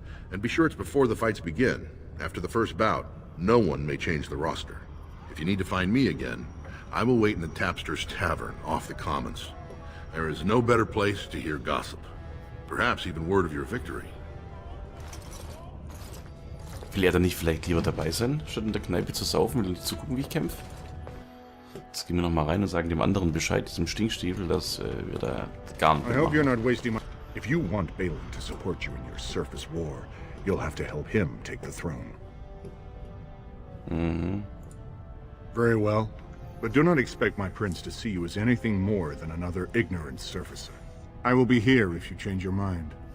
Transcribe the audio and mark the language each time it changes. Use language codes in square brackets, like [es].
[en] And be sure it's before the fights begin. After the first bout, no one may change the roster. If you need to find me again, I will wait in the Tapster's Tavern off the Commons. There is no better place to hear gossip. Perhaps even word of your victory. [de] Will er dann nicht vielleicht lieber dabei sein, statt in der Kneipe zu saufen und zu gucken, wie ich kämpfe? Jetzt gehen wir noch mal rein und sagen dem anderen Bescheid, diesem Stinkstiefel, dass wir da gar nicht [en] I hope you're [de] machen. [en] not wasting my... If you want Balin to support you in your surface war, you'll have to help him take the throne. Very well. But do not expect my prince to see you as anything more than another ignorant surfacer. I will be here if you change your mind.